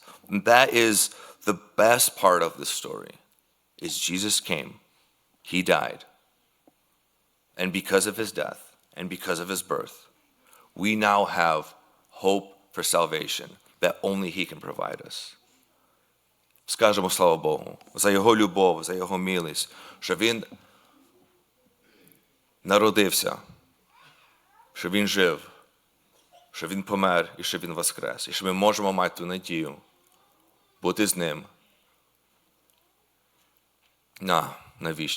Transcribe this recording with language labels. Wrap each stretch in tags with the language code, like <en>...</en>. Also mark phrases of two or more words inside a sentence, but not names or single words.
<en>And that is the best part of this story, is Jesus came. He died. And because of his death and because of his birth, we now have hope for salvation that only he can provide us.</en> <uk>Скажемо слава Богу за його любов, за його милість, що він народився, що він жив, що він помер і що він воскрес. І що ми можемо мати ту надію бути з ним на вічність.</uk>